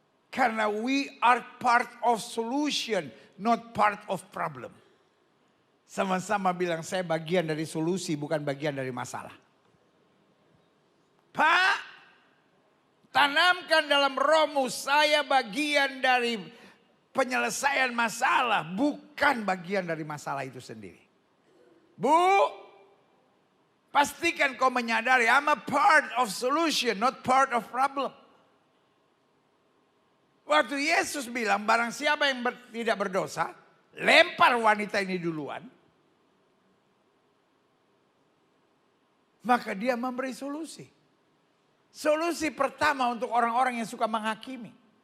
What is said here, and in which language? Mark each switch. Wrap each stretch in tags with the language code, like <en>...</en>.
<id>Karena</id> <en>we are part of solution, not part of problem.</en> <id>Sama-sama bilang saya bagian dari solusi bukan bagian dari masalah. Pak, tanamkan dalam rohmu saya bagian dari penyelesaian masalah, bukan bagian dari masalah itu sendiri. Bu, pastikan kau menyadari,</id> <en>I'm a part of solution, not part of problem.</en> <id>Waktu Yesus bilang, barang siapa yang tidak berdosa, lempar wanita ini duluan. Maka dia memberi solusi. Solusi pertama untuk orang-orang yang suka menghakimi.</id>